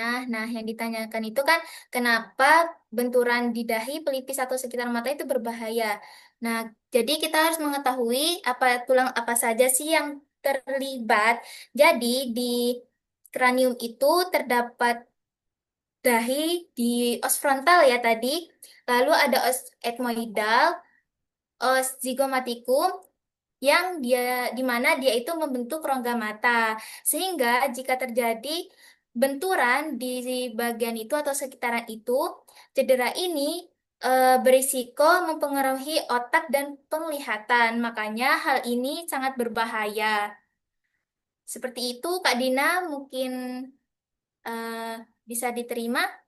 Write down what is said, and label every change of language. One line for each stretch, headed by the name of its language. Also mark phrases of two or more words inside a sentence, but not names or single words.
Indonesian: Nah, yang ditanyakan itu kan kenapa benturan di dahi, pelipis atau sekitar mata itu berbahaya. Nah, jadi kita harus mengetahui apa tulang apa saja sih yang terlibat. Jadi di kranium itu terdapat dahi di os frontal ya tadi. Lalu ada os etmoidal, os zygomatikum, yang dia di mana dia itu membentuk rongga mata. Sehingga jika terjadi benturan di bagian itu atau sekitaran itu, cedera ini berisiko mempengaruhi otak dan penglihatan. Makanya hal ini sangat berbahaya. Seperti itu, Kak Dina, mungkin eh, bisa diterima.